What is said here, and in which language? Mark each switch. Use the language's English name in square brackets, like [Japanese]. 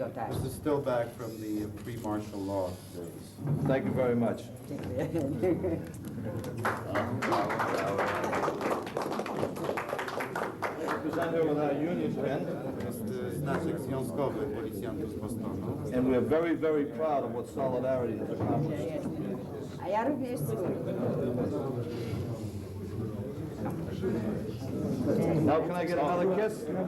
[English] This is still back from the pre-martial law days. Thank you very much. Present with our union pen. [Polish] Jest znaczek związkowy policjantów z Bostonu. [English] And we're very, very proud of what Solidarity has accomplished. [Polish] A ja również dziękuję. [English] Now can I get another kiss?